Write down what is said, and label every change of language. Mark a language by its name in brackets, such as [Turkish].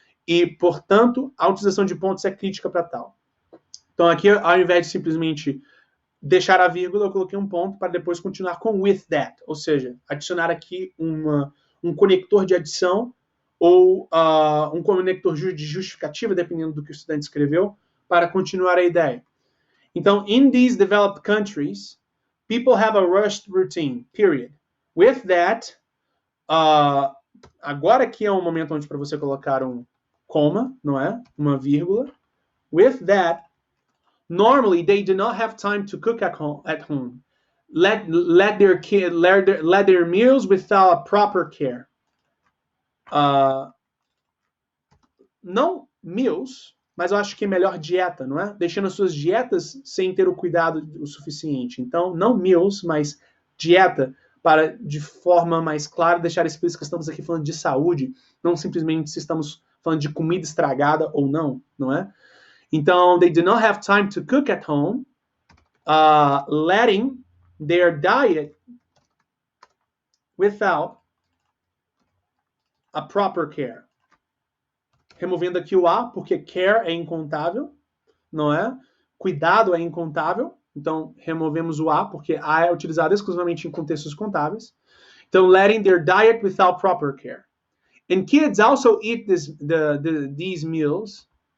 [Portuguese] E, portanto, a utilização de pontos é crítica para tal. Então, aqui, ao invés de simplesmente deixar a vírgula, eu coloquei um ponto para depois continuar com [English] with that, [Portuguese] ou seja, adicionar aqui um conector de adição ou um conector de justificativa, dependendo do que o estudante escreveu, para continuar a ideia. [English] Então, in these developed countries, people have a rushed routine, period. With that, [Portuguese] agora aqui é um momento onde para você colocar um comma, não é? Uma vírgula. [English] With that, normally they do not have time to cook at home. Let their meals without a proper care. [Portuguese] Não meals, mas eu acho que é melhor dieta, não é? Deixando as suas dietas sem ter o cuidado o suficiente. Então, não meals, mas dieta, para, de forma mais clara, deixar explícito que estamos aqui falando de saúde, não simplesmente se estamos falando de comida estragada ou não, não é? [English] Então, they do not have time to cook at home, letting their diet without a proper care. [Portuguese] Removendo aqui o a, porque care é incontável, não é? Cuidado é incontável, então removemos o a, porque a é utilizado exclusivamente em contextos contábeis. [English] Então, letting their diet without proper care. And kids also eat these meals.